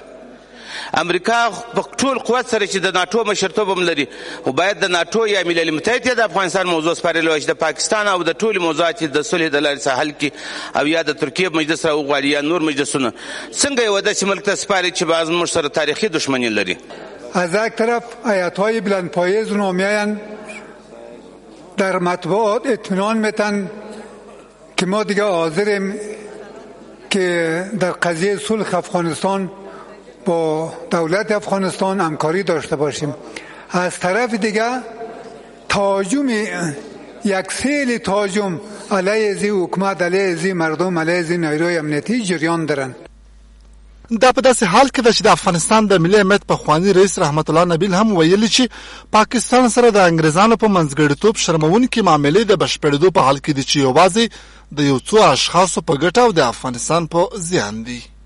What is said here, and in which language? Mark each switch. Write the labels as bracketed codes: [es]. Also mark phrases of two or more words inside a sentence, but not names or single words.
[ps] امریکا په ټول قوت سره چې د ناټو مشرتوب هم لري، خو باید د ناټو یا ملل متحد د افغانستان موضوع سپارلی وای چې د پاکستان او د ټولو موضوعات د صلح د لارې څخه حل کړي او یا د ترکیې مجلس راوغواړي یا نور مجلسونه. څنګه یو داسې ملک ته سپاري چې باز موږ سره تاریخي دښمني لري؟ [fa] از یک طرف آیت‌های بلندپایه زنومیان در مطبوعات اطمینان میتن که ما دیگه حاضریم که در قضیه صلح افغانستان با دولت افغانستان همکاری داشته باشیم. از طرف دیگه تهاجم یک سیل تهاجم علیه زی حکومت، علیه زی مردم، علیه زی نیروی امنیتی جریان دارن. [ps] دا په داسې حال کې ده چې د افغانستان د ملي امنیت پخواني رئیس رحمت الله نبیل هم ویلي چې پاکستان سره د انګریزانو په منځګړیتوب شرموونکې معاملې د بشپړېدو په حال کې دي چې یوازې د یو څو اشخاصو په ګټه او د افغانستان په زیان دي.